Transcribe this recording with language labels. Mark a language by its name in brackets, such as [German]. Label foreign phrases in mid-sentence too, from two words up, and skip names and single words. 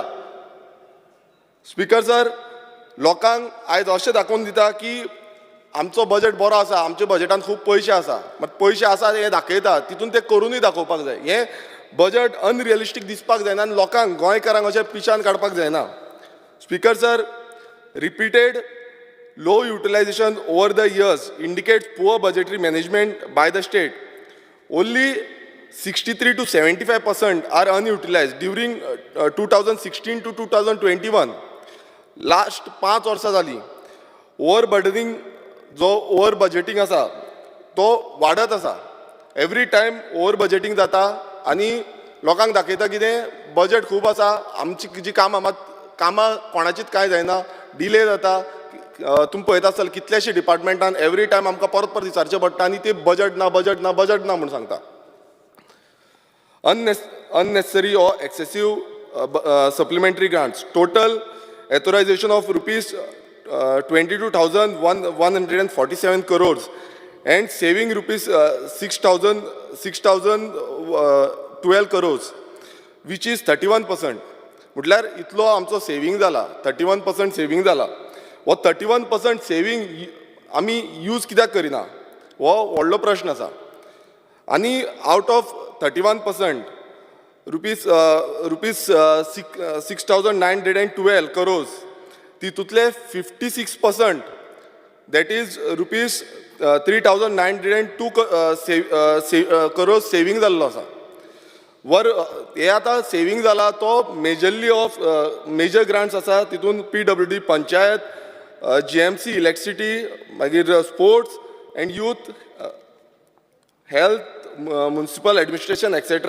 [Konkani] स्पीकर सर, लोकांक आयज अशें दाखोवन दिता की आमचो बजेट बरो आसा आमच्या बजेटान खूब पयशे आसा मात पयशे आसा हे दाखयता तितून ते करूनय दाखोवपाक जाय. हें बजेट अनरियलिस्टीक दिसपाक जायना आनी लोकांक गोंयकारांक अशें पिशान काडपाक जायना. स्पीकर सर, [English] रिपीटेड low utilization over the years indicates poor budgetary management by the state. Only 63 to 75% are unutilized during 2016 to 2021. [Konkani] Last 5 वर्सां जाली overburdening जो ओवर बजेटिंग आसा तो वाडत आसा. [English] every time over budgeting [Konkani] जाता आनी लोकांक दाखयता कितें बजेट खूब आसा आमची जी कामां मात कामां कोणाचीच कांय जायना डिले जाता. तुमी पळयता आसतले कितलेशे डिपार्टमेंटान [English] every time [Konkani] आमकां परत परत विचारचें पडटा आनी ते बजेट ना म्हूण सांगता. [English] unnecessary or excessive supplementary grants. Total authorization of rupees 22,147 crores and saving rupees 6,012 crores, which is 31%. [Konkani] म्हटल्यार इतलो आमचो सेविंग जाला 31% सेविंग जाला. वो 31% सेविंग आमी यूज कित्याक करिना हो व्हडलो प्रश्न आसा. आनी [English] out of [Konkani] 31% [English] rupees 6,912 crores [Konkani] तितूंतले 56% [English] that is rupees 3,902 crores [Konkani] सेविंग जाल्लो आसा. हे आतां सेविंग जाला तो [English] majorly of major grants [Konkani] आसा तितून PWD पंचायत, GMC इलेक्ट्रिसिटी, मागीर स्पोर्ट्स एंड यूथ, हेल्थ, [English] municipal administration etcetera.